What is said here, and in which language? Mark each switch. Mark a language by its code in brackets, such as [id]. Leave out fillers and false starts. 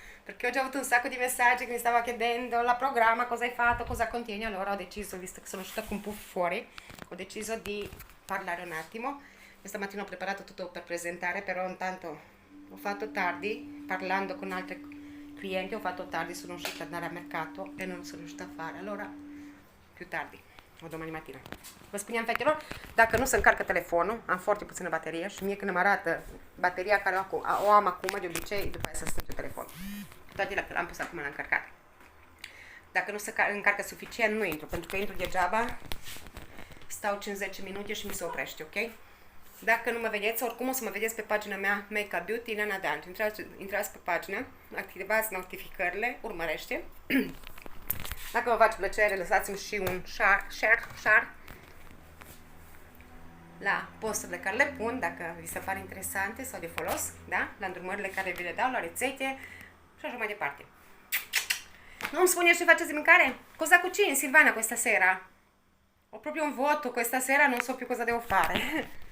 [it] perché ho già avuto un sacco di messaggi che mi stava chiedendo la programma, cosa hai fatto, cosa contieni, allora ho deciso, visto che sono uscita con un po' fuori, ho deciso di parlare un attimo. Questa mattina ho preparato tutto per presentare, però intanto ho fatto tardi, parlando con altri clienti, ho fatto tardi, sono uscita ad andare al mercato e non sono riuscita a fare, allora più tardi, o domani mattina. [ro] Vă spuneam, fetelor, dacă nu se încarcă telefonul, am foarte puțină baterie și mie când îmi arată bateria care o am acum, de obicei, după aia se stinge telefonul. Toate l-am pus acum la încărcat. Dacă nu se încarcă suficient, nu intru, pentru că intru degeaba, stau 5-10 minute și mi se oprește, ok? Dacă nu mă vedeți, oricum o să mă vedeți pe pagina mea Make Up Beauty Ileana Dantu. Intrați pe pagină, activați notificările, urmărește. Dacă vă face plăcere, lăsați-mi și un share la posturile care le pun, dacă vi se pare interesante sau de folos, da? La îndrumările care vi le dau, la rețete și așa mai departe. Nu îmi spuneți ce faceți de mâncare? [it] Cosa cucini, Silvana, questa sera? Ho proprio un vuoto questa sera, non so più cosa devo fare.